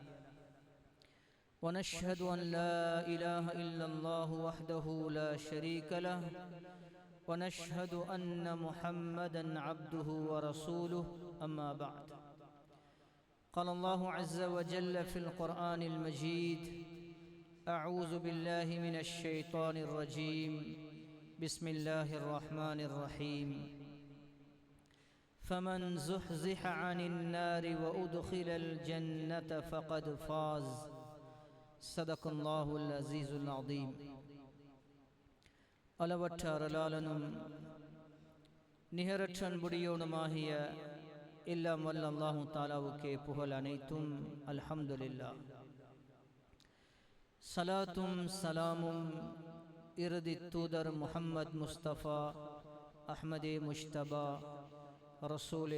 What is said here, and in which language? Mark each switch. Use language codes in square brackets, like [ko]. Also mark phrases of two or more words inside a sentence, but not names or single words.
[ar] ونشهد أن لا إله إلا الله وحده لا شريك له ونشهد أن محمدا عبده ورسوله أما بعد قال الله عز وجل في القرآن المجيد أعوذ بالله من الشيطان الرجيم بسم الله الرحمن الرحيم فمن زحزح عن النار وأدخل الجنة فقد فاز صدق الله العزيز العظيم [ta] அளவற்ற அருளாளனும் நிகரற்ற அன்புடையோனுமாகிய எல்லாம் வல்ல அல்லாஹு தாலாவுக்கே புகழ் அனைத்தும் அல்ஹம்துலில்லாஹ். சலாத்தும் சலாமும் இறுதி தூதர் முஹம்மது முஸ்தபா அஹ்மதே முஷ்தபா ரசூலே